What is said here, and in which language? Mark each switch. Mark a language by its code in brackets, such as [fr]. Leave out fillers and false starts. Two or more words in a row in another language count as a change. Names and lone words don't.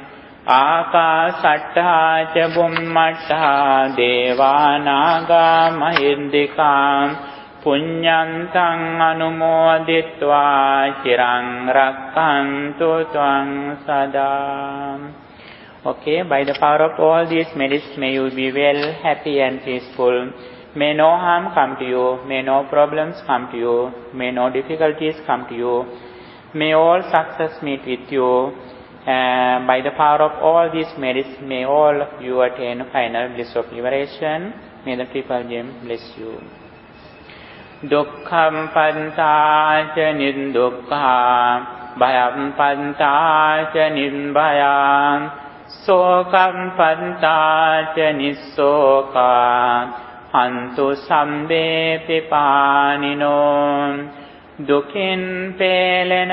[pi] Ākāsattā ca bhummattā devānāgā mahiddhikā. Puññantaṃ anumoditvā cirang rakkhantu tvaṃ sadā. [en] Okay, by the power of all these merits, may you be well, happy and peaceful. May no harm come to you, may no problems come to you, may no difficulties come to you. May all success meet with you. By the power of all these merits, may all of you attain final bliss of liberation. May the Triple Gem bless you. [pi] දුක්ඛම් පන්තාච නිදුක්ඛා භයම් පන්තාච නිබ්භයං සෝකම් පන්තාච නිස්සෝකා හන්තු සම්බේපි පානිනෝ [si] දුකින් පෙළෙන